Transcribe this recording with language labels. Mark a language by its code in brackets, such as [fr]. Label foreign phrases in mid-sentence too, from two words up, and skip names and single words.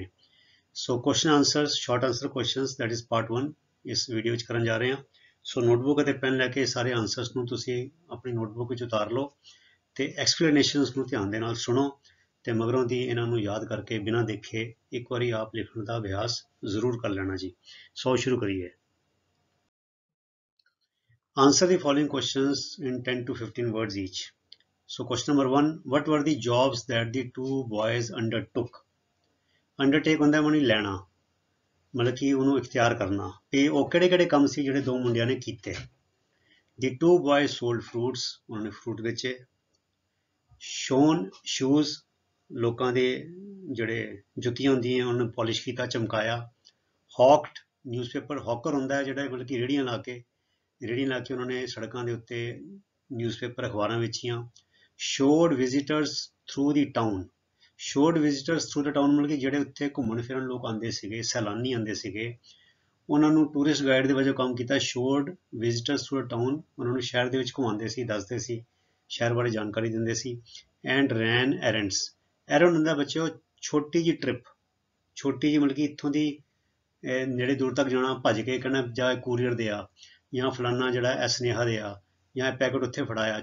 [en] So question answers, short answer questions, that is part 1 [pa] ਇਸ ਵੀਡੀਓ ਵਿੱਚ ਕਰਨ ਜਾ ਰਹੇ ਹਾਂ। ਸੋ ਨੋਟਬੁੱਕ ਅਤੇ ਪੈਨ ਲੈ ਕੇ ਸਾਰੇ ਆਨਸਰਸ ਨੂੰ ਤੁਸੀਂ ਆਪਣੀ ਨੋਟਬੁੱਕ ਵਿੱਚ ਉਤਾਰ ਲਓ ਤੇ ਐਕਸਪਲੇਨੇਸ਼ਨਸ ਨੂੰ ਧਿਆਨ ਦੇ ਨਾਲ ਸੁਣੋ ਤੇ ਮਗਰੋਂ ਦੀ ਇਹਨਾਂ ਨੂੰ ਯਾਦ ਕਰਕੇ ਬਿਨਾਂ ਦੇਖੇ ਇੱਕ ਵਾਰੀ ਆਪ ਲਿਖਣ ਦਾ ਅਭਿਆਸ ਜ਼ਰੂਰ ਕਰ ਲੈਣਾ ਜੀ। ਸੋ ਸ਼ੁਰੂ ਕਰੀਏ। [en] Answer the following questions in 10 to 15 words each. So question number 1, what were the jobs that the two boys undertook? [pa] Undertake ਹੁੰਦਾ ਮਨੀ ਲੈਣਾ, ਮਤਲਬ ਕਿ ਉਹਨੂੰ ਇਖਤਿਆਰ ਕਰਨਾ। ਤੇ ਉਹ ਕਿਹੜੇ ਕਿਹੜੇ ਕੰਮ ਸੀ ਜਿਹੜੇ ਦੋ ਮੁੰਡਿਆਂ ਨੇ ਕੀਤੇ। [en] The two boys sold fruits, [pa] ਉਹਨਾਂ ਨੇ ਫਰੂਟ ਵੇਚੇ। [en] Shone shoes, [pa] ਲੋਕਾਂ ਦੇ ਜਿਹੜੇ ਜੁੱਤੀਆਂ ਹੁੰਦੀਆਂ ਉਹਨਾਂ ਨੂੰ ਪਾਲਿਸ਼ ਕੀਤਾ, ਚਮਕਾਇਆ। [en] Hawked newspaper, [pa] ਹੌਕਰ ਹੁੰਦਾ ਜਿਹੜਾ ਮਤਲਬ ਕਿ ਰੇਹੜੀਆਂ ਲਾ ਕੇ ਉਹਨਾਂ ਨੇ ਸੜਕਾਂ ਦੇ ਉੱਤੇ ਨਿਊਜ਼ਪੇਪਰ ਅਖਬਾਰਾਂ ਵੇਚੀਆਂ। [en] Showed visitors through the town, showed visitors through the town [pa] ਮਤਲਬ ਕਿ ਜਿਹੜੇ ਉੱਥੇ ਘੁੰਮਣ ਫਿਰਨ ਲੋਕ ਆਉਂਦੇ ਸੀਗੇ, ਸੈਲਾਨੀ ਆਉਂਦੇ ਸੀਗੇ, ਉਹਨਾਂ ਨੂੰ [en] tourist guide [pa] ਦੇ ਵਜੋਂ ਕੰਮ ਕੀਤਾ। [en] Showed visitors through the town, [pa] ਉਹਨਾਂ ਨੂੰ ਸ਼ਹਿਰ ਦੇ ਵਿੱਚ ਘੁਮਾਉਂਦੇ ਸੀ, ਦੱਸਦੇ ਸੀ, ਸ਼ਹਿਰ ਬਾਰੇ ਜਾਣਕਾਰੀ ਦਿੰਦੇ ਸੀ। [en] And run errands, [pa] ਐਰੈਂਡ ਹੁੰਦਾ ਬੱਚਿਓ ਛੋਟੀ ਜਿਹੀ ਟ੍ਰਿਪ, ਛੋਟੀ ਜਿਹੀ ਮਤਲਬ ਕਿ ਇੱਥੋਂ ਦੀ ਨੇੜੇ ਦੂਰ ਤੱਕ ਜਾਣਾ, ਭੱਜ ਕੇ ਕਹਿਣਾ ਜਾਂ ਕੂਰੀਅਰ ਦੇ ਆ, ਜਾਂ ਫਲਾਨਾ ਜਿਹੜਾ ਇਹ ਸੁਨੇਹਾ ਦੇ ਆ, ਜਾਂ ਪੈਕਟ ਉੱਥੇ ਫੜਾਇਆ।